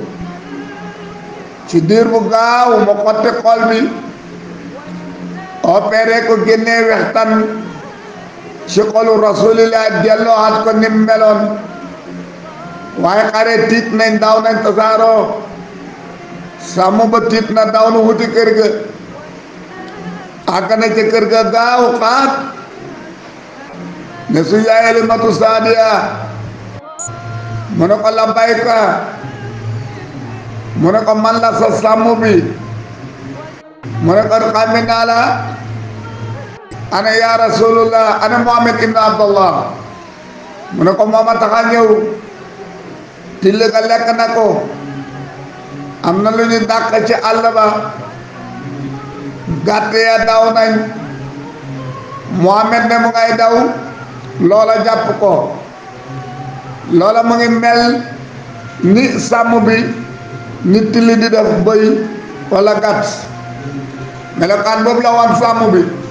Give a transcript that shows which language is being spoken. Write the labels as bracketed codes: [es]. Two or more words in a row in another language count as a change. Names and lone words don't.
[wo] ci diir bu gaaw mu xotti xol bi opéré ko génnee wextan ci xolu rasulillah delloowaat ko nim meloon waaye xare tiit nañ daw nañ tasaaroo sàmm ba tiit na daw na wuti kër ga àgg na ca kër ga gaaw xaat ne su yaay Halimatu Saadiya mu ne ko labbayka mu ne ko man la sa sàmm bi mu ne ko xàmme naa la [ar] أنا يا رسول الله أنا محمد بن عبد الله [wo] mu ne ko mooma tax a ñëw till ga lekk na ko am na lu ñu dàq ci àll ba gàtt ya daw nañ Muhammad ne mu ngay daw loola jàpp ko loola mu ngi mel ni sàmm bi ni tilli di def bëy wala gàtt melokaan boobu la woon sàmm bi